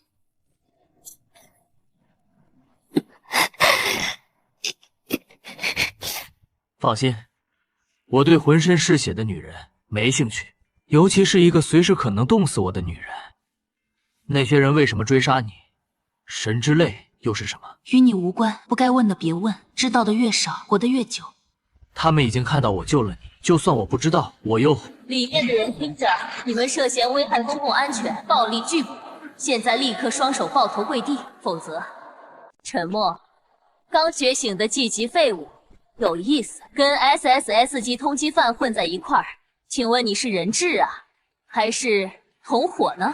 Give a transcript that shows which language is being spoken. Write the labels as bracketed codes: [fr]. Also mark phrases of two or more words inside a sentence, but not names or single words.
[zh] 放心，我對渾身是血的女人沒興趣，尤其是一個隨時可能凍死我的女人。那些人為什麼追殺你？神之淚又是什麼？與你無關，不該問的別問，知道的越少，活得越久。他们已经看到我救了你，就算我不知道，我又…… 里面的人听着，你们涉嫌危害公共安全，暴力拒捕，现在立刻双手抱头跪地，否则……沉默。刚觉醒的季级废物，有意思，跟 SSS 级通缉犯混在一塊兒，請問你是人質啊，還是同夥呢？